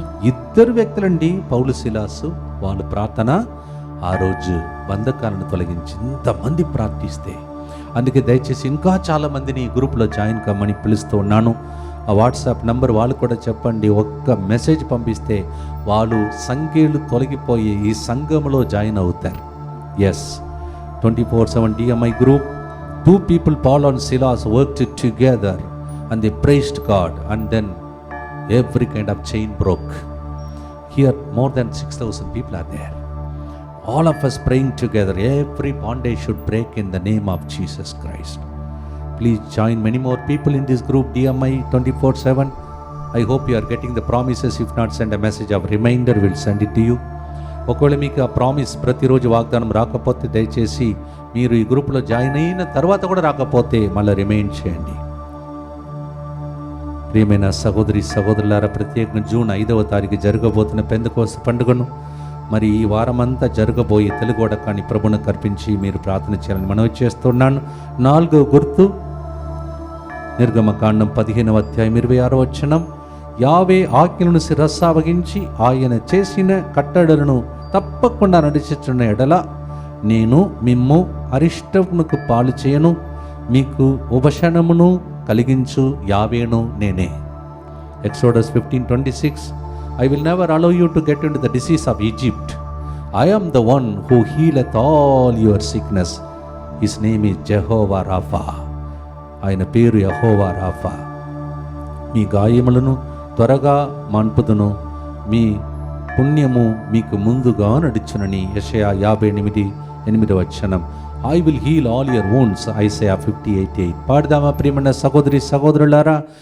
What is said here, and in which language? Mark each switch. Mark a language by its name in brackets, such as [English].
[Telugu] ఇద్దరు వ్యక్తులండి, పౌలు సిలాసు. వాళ్ళ ప్రార్థన ఆ రోజు బంధకాలను తొలగించి ఇంతమంది ప్రార్థిస్తే. అందుకే దయచేసి ఇంకా చాలా మందిని ఈ గ్రూప్లో జాయిన్ కమ్మని పిలుస్తూ ఉన్నాను. ఆ వాట్సాప్ నంబర్ వాళ్ళు కూడా చెప్పండి. ఒక్క మెసేజ్ పంపిస్తే వాళ్ళు సంఖ్యలు తొలగిపోయి ఈ సంఘంలో జాయిన్ అవుతారు. [English] Yes, 24/7 DMI group. 2 people, Paul and Silas, worked together and they praised God, and then every kind of chain broke. Here more than 6,000 people are there. All of us praying together. Every bondage should break in the name of Jesus Christ. Please join many more people in this group DMI 24/7. I hope you are getting the promises. If not, send a message of reminder, we'll send it to you. [Telugu] ఒకవేళ మీకు ఆ promise ప్రతిరోజు వాగ్దానం రాకపోతే దయచేసి మీరు ఈ గ్రూప్లో జాయిన్ అయిన తర్వాత కూడా రాకపోతే మళ్ళీ రిమైండ్ చేయండి. ప్రియమైన సహోదరి సహోదరులారా, ప్రత్యేకంగా జూన్ 5వ తారీఖు జరగబోతున్న పెంతెకోస్తు పండుగను మరి ఈ వారమంతా జరగబోయే తెలుగు వడకాన్ని ప్రభువును కర్పించి మీరు ప్రార్థన చేయాలని మనవి చేస్తున్నాను. 4వ గుర్తు నిర్గమకాండం 15వ అధ్యాయం 26వ వచనం. యావే ఆజ్ఞలను శిరస్సావగించి ఆయన చేసిన కట్టడలను తప్పకుండా నడిచుచున్న ఎడల నేను మిమ్ము అరిష్టమునకు పాలు చేయను, మీకు ఉపశమనమును కలిగించు యావేను నేనే. [English] Exodus 15:26. I will never allow you to get into the disease of Egypt. I am the one who healeth all your sickness. His name is Jehovah Rapha. [Telugu] ఆయన పేరు యెహోవా రాఫా. మీ గాయములను త్వరగా మాన్పుదును, మీ పుణ్యము మీకు ముందుగా నడుచునని యెషయా 58:8వ వచనం. [English] I will heal all your wounds, Isaiah 58:8. [Telugu] పాడదామా ప్రియమైన సహోదరి సహోదరులారా?